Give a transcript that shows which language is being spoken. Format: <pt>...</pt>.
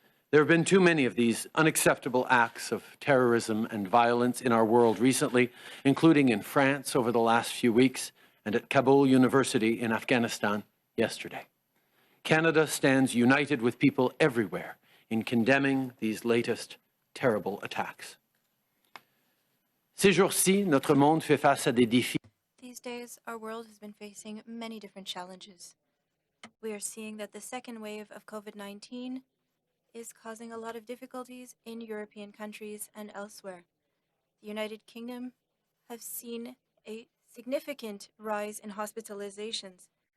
<en>There have been too many of these unacceptable acts of terrorism and violence in our world recently, including in France over the last few weeks and at Kabul University in Afghanistan yesterday. Canada stands united with people everywhere in condemning these latest terrible attacks.</en> <fr>Ces jours-ci, notre monde fait face à des défis.</fr> <en>These days, our world has been facing many different challenges. We are seeing that the second wave of COVID-19 is causing a lot of difficulties in European countries and elsewhere. The United Kingdom has seen a significant rise in hospitalizations.</en>